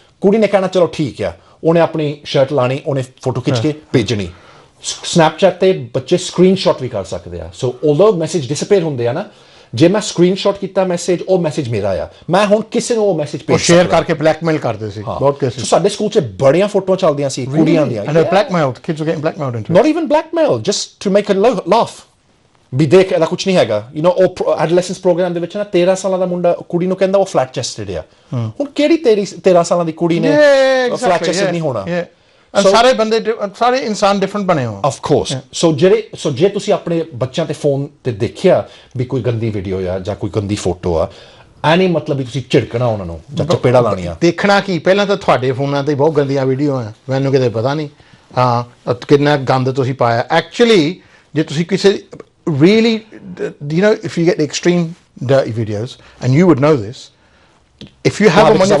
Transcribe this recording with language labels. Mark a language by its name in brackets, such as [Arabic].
[Punjabi] ਕੁੜੀ ਨੇ ਕਹਿਣਾ ਚਲੋ ਠੀਕ ਆ, ਉਹਨੇ ਆਪਣੀ ਸ਼ਰਟ ਲਾਣੀ, ਉਹਨੇ ਫੋਟੋ ਖਿੱਚ ਕੇ ਭੇਜਣੀ. ਸਨੈਪਚੈਟ ਤੇ ਬੱਚੇ ਸਕਰੀਨਸ਼ਾਟ ਵੀ ਕਰ ਸਕਦੇ ਆ. ਸੋ ਆਲਦੋ ਮੈਸੇਜ ਡਿਸਅਪੀਅਰ ਹੁੰਦੇ ਆ ਨਾ, ਜੇ ਮੈਂ ਸਕਰੀਨਸ਼ਾਟ ਕੀਤਾ ਮੈਸੇਜ, ਉਹ ਮੈਸੇਜ ਮੇਰਾ ਆ, ਮੈਂ ਹੁਣ ਕਿਸੇ ਨੂੰ ਉਹ ਮੈਸੇਜ ਭੇਜ ਸ਼ੇਅਰ ਕਰਕੇ ਬਲੈਕਮੇਲ ਕਰਦੇ ਸੀ ਬਹੁਤ ਕੇਸਿਸ. ਸਾਡੇ ਸਕੂਲ 'ਚ ਬੜੀਆਂ ਫੋਟੋਆਂ ਚੱਲਦੀਆਂ ਸੀ ਕੁੜੀਆਂ ਦੀਆਂ. [English] Blackmailed, kids were getting blackmailed into it. Not even blackmail, just to make a laugh. [Punjabi] ਵੀ ਦੇਖ ਇਹਦਾ ਕੁਝ ਨਹੀਂ ਹੈਗਾ. ਉਹ ਐਡੋਲੈਸੈਂਸ ਪ੍ਰੋਗਰਾਮ ਦੇ ਵਿੱਚ ਨਾ 13 ਸਾਲਾਂ ਦਾ ਮੁੰਡਾ ਕੁੜੀ ਨੂੰ ਕਹਿੰਦਾ ਉਹ ਫਲੈਟ ਚੈਸਟਡ ਆ. ਹੁਣ ਕਿਹੜੀ 13 ਸਾਲਾਂ ਦੀ ਕੁੜੀ ਨੇ ਫਲੈਟ ਚੈਸਟਡ ਨਹੀਂ ਹੋਣਾ? ਸਾਰੇ ਬੰਦੇ, ਸਾਰੇ ਇਨਸਾਨ ਡਿਫਰੈਂਟ ਬਣੇ ਹੋ. [English] Of course. [Punjabi] ਸੋ ਜੇ ਤੁਸੀਂ ਆਪਣੇ ਬੱਚਿਆਂ ਤੇ ਫੋਨ ਤੇ ਦੇਖਿਆ ਵੀ ਕੋਈ ਗੰਦੀ ਵੀਡੀਓ ਆ ਜਾਂ ਕੋਈ ਗੰਦੀ ਫੋਟੋ ਆ, ਐ ਨਹੀਂ ਮਤਲਬ ਵੀ ਤੁਸੀਂ ਝਿੜਕਣਾ ਉਹਨਾਂ ਨੂੰ ਜਾਂ ਚਪੇੜਾ ਲਾਣੀਆਂ. ਦੇਖਣਾ ਕੀ, ਪਹਿਲਾਂ ਤਾਂ ਤੁਹਾਡੇ ਫੋਨਾਂ ਤੇ ਬਹੁਤ ਗੰਦੀਆਂ ਵੀਡੀਓ ਆ, ਮੈਨੂੰ ਕਿਤੇ ਪਤਾ ਨਹੀਂ ਹਾਂ ਕਿੰਨਾ ਗੰਦ ਤੁਸੀਂ ਪਾਇਆ. [English] actually [Punjabi] ਜੇ ਤੁਸੀਂ ਕਿਸੇ [English] really, if you get the extreme dirty videos, and you would know this, if you have them on your